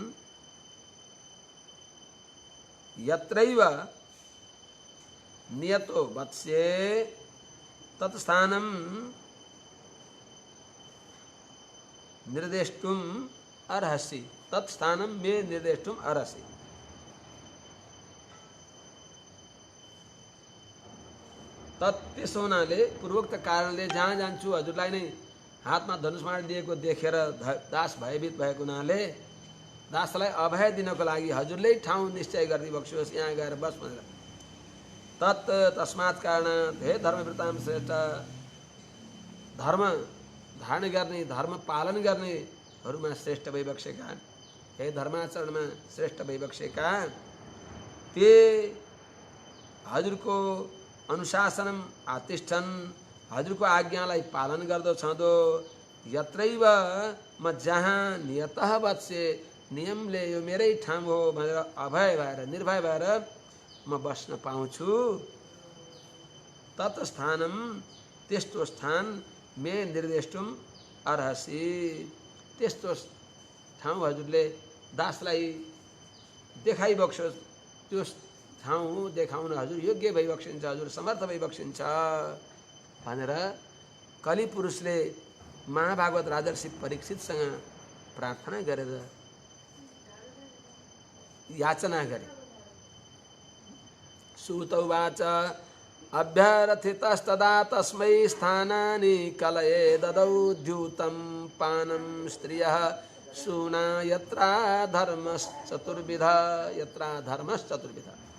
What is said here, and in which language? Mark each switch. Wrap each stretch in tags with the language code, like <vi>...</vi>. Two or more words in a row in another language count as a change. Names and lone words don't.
<sa>यत्रैव नियतो वत्स्ये तत्स्थानं निर्देष्टुम अर्हसि, तत्स्थानं मे निर्देष्टुम अर्हसि।</sa> <ne>त्यसो हुनाले पूर्वोक्त कारणले जहाँ जान्छु हजुरलाई नै हातमा धनुषबाण दिएको देखेर दास भयभीत भएको हुनाले दासलाई अभय दिनको लागि हजुरले ठाउँ निश्चय गरिदिई बक्सियोस्, यहाँ गएर बस भनेर।</ne> <sa>तस्मात् कारणात् हे धर्मवृतां श्रेष्ठ,</sa> <ne>धर्म धारण गर्ने, धर्म पालन गर्नेहरूमा श्रेष्ठ भइबक्सेका, हे धर्माचरणमा श्रेष्ठ भइबक्सेका, ते हजुरको</ne> <sa>अनुशासनम आतिष्ठन,</sa> <ne>हजुरको आज्ञालाई पालन गर्दो छँदो, यत्रैव म जहाँ नियतः वत्स्ये, नियमले यो मेरै ठाउँ हो भनेर अभय भएर निर्भय भएर म बस्न पाउँछु। तत्स्थानम, त्यस्तो स्थान,</ne> <sa>मे निर्देष्टुम अर्हसि,</sa> <ne>त्यस्तो ठाउँ हजुरले दासलाई देखाइबक्सोस्। त्यो ठाउँ देखाउन हजुर योग्य भइबक्सिन्छ, हजुर समर्थ भइबक्सिन्छ भनेर कलि पुरुषले महाभागवत राजर्षि परीक्षितसँग प्रार्थना गरेर याचना गरे।</ne> <sa>सूत उवाच अभ्यर्थितस्तदा तस्मै स्थानानि कलये ददौ द्यूतं पानं स्त्रियः सूना यत्रा धर्मश्चतुर्विधा, यत्रा धर्मश्चतुर्विधा।</sa>